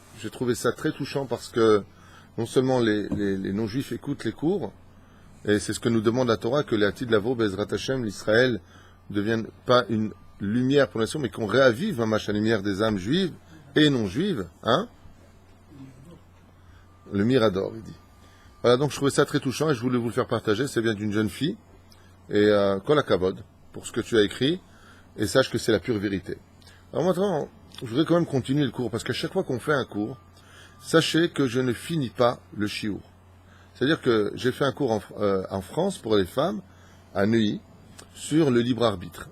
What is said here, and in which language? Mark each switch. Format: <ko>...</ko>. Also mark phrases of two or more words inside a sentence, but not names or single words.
<fr>J'ai trouvé ça très touchant parce que non seulement les non-juifs écoutent les cours, et c'est ce que nous demande la Torah, que les</fr> <he>עתיד לבוא, בעזרת השם,</he> <fr>l'Israël, ne devienne pas une lumière pour la nation, mais qu'on réavive la lumière des âmes juives et non juives, hein. Le Mirador, il dit. Voilà, donc je trouvais ça très touchant et je voulais vous le faire partager. C'est bien d'une jeune fille. Et</fr> <he>כל הכבוד</he> <fr>pour ce que tu as écrit, et sache que c'est la pure vérité. Alors maintenant, je voudrais quand même continuer le cours, parce qu'à chaque fois qu'on fait un cours, sachez que je ne finis pas le shiur. C'est-à-dire que j'ai fait un cours en France pour les femmes, à Neuilly, sur le libre arbitre.</fr>